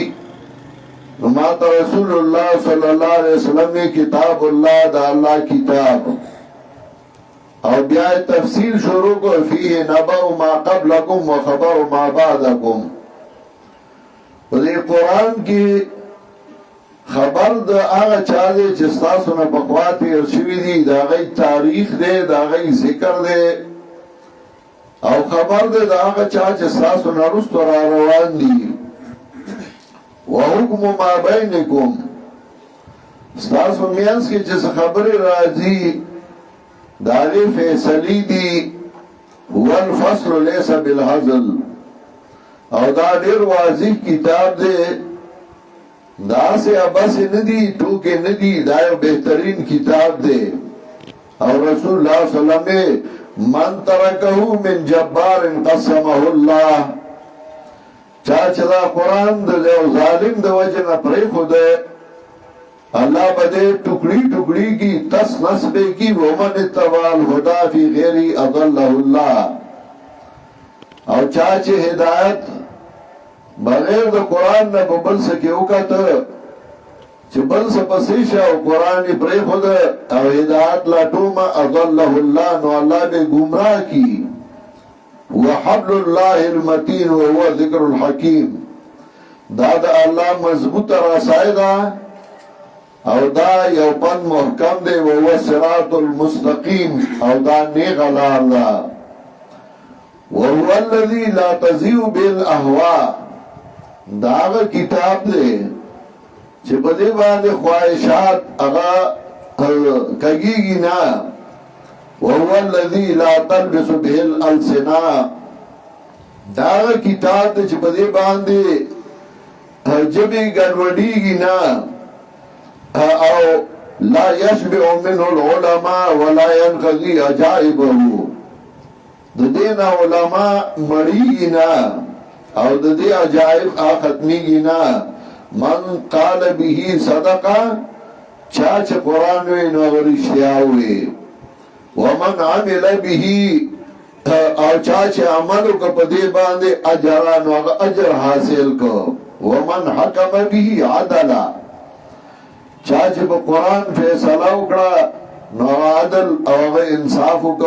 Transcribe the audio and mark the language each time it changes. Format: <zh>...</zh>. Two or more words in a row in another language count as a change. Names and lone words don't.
<ps>نو ما ته رسول الله</ps> <ar>صلی الله علیه وسلم کتاب الله</ar> <ps>د الله کتاب او بیا تفصیل شروع کو</ps> <ar>فيه نبأ ما قبلكم وخبر ما بعدكم.</ar> <ps>په دې قرآن کې خبر د هغه چا دی چې ستاسو نه پخوا تېر شوي دي د هغوی تاریخ دی د هغوی ذکر دی او خبر دی د هغه چا چې ستاسو نه وروسته را روان دي.</ps> <ar>وحکم ما بینکم</ar> <ps>ستاسو منځ کې چې څه خبرې راځي د هغې فیصلې دي.</ps> <ar>هو الفصل لیس بالهزل</ar> <ps>او دا ډېر واضح کتاب دی داسې ابسې نه دي ټوکې نه دي دا یو بهترین کتاب دی.</ps> <ar>او رسول الله صلی الله علیه وسلم من ترکه من جبار قسمه الله.</ar> <ps>چا چې دا قرآن د یو ظالم د وجه نه پرېښوده الله به دې ټوکړي ټوکړي کی تس نس به کی.</ps> <ar>ومن اتبع الهدى فی غیر اضله الله.</ar> <ps>او چا چې هدایت بغیر د قرآن نه په بل څه کې وکته چې بل څه پسې شه او قرآن یې پرېښوده او هدایت لټومه</ps> <ar>اضله الله</ar> <ps>نو الله به ګمراه کي.</ps> <ar>وحبل الله المتين وهو ذکر الحکیم.</ar> <ps>دا د الله مضبوط رسای ده او دا یو پن محکم دی.</ps> <ar>وهو صراط المستقیم</ar> <ps>او دا نیغه لار ده.</ps> <ar>وهو الذي لا تزيغ بالاهواء.</ar> <ps>دا هغه کتاب دی چې په دې باندې خواهشات هغه کږېږي نه.</ps> <ar>وهو الذي لا تلبس به الالسنه.</ar> <ps>دا هغه کتاب دی چې په دې باندې ژبې ګډوډېږي نه او</ps> <ar>لا يشبع منه العلماء ولا ينقضي عجائبه.</ar> <ps>د دې نه علما مړېږي نه او د دې عجائب ختمېږي نه.</ps> <ar>من قال به صدقه</ar> <ps>چا چې قرآن وی نو هغه رښتیا وی.</ps> <ar>ومن عمل به</ar> <ps>او چا چې عمل وکړ په دې باندې اجر نو هغه اجر حاصل کو.</ps> <ar>ومن حکم به عدلا</ar> <ps>چا چې په قرآن فیصله وکړه نو عدل او هغه انصاف وکړه.</ps>